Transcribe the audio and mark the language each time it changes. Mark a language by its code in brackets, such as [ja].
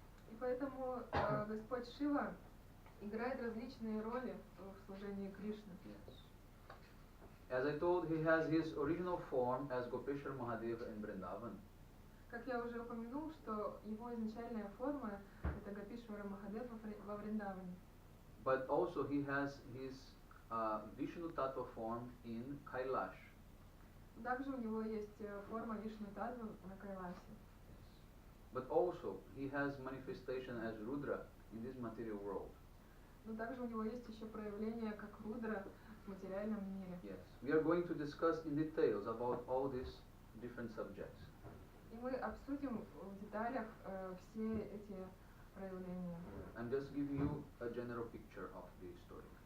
[ru] И поэтому Господь Шива играет различные роли в служении Кришны. [en] Yes. As I told, he has his original form as Gopeshwar Mahadeva in Vrindavan. [ru] Как я уже упомянул, что его изначальная форма это Гопишвара Махадев во Вриндаване. [en] But also he has his Vishnu-tattva form in Kailash. [ru] Также у него есть форма Вишну-татвы на Кайласе. [en] But also he has manifestation as Rudra in this material world. [ru] Но также у него есть еще проявление как Рудра в материальном мире. [en] Yes. We are going to discuss in details about all these different subjects. [ru] И мы обсудим в деталях все эти проявления. [en] I'm just giving you a general picture of the story.